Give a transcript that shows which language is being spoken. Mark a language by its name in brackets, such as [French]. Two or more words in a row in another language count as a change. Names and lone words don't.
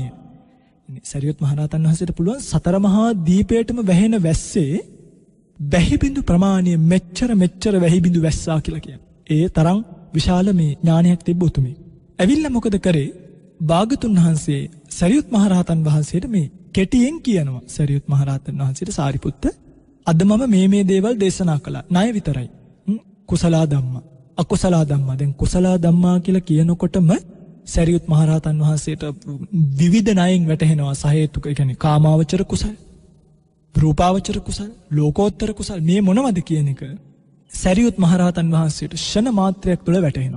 [Sinhala] සරියුත් මහරහතන් වහන්සේට පුළුවන් සතර මහා දීපයටම වැහෙන වැස්සේ වැහි බිඳු ප්‍රමාණය මෙච්චර වැහි බිඳු වැස්සා කියලා කියන්නේ. ඒ තරම් විශාල මේ ඥානයක් තිබ්බ උතුමෙක්. ඇවිල්ලා මොකද කරේ? භාගතුන් වහන්සේ සරියුත් මහරහතන් වහන්සේට මේ කෙටියෙන් කියනවා. සරියුත් මහරහතන් වහන්සේට සාරිපුත්ත අද මම මේ දේවල් දේශනා කළා. ණය විතරයි. [Pali] කුසලා ධම්මා අකුසලා ධම්මා. [Sinhala] දැන් [Pali] කුසලා ධම්මා [Sinhala] කියලා කියනකොටම සරියුත් මහරහතන් වහන්සේට විවිධ ණයෙන් වැටහෙනවා. සහේතුක කියන්නේ කාමාවචර කුසල, රූපාවචර කුසල, ලෝකෝත්තර කුසල මේ මොනවද කියන එක සරියුත් මහරහතන් වහන්සේට ෂණ මාත්‍රයක් තුළ වැටහෙනවා.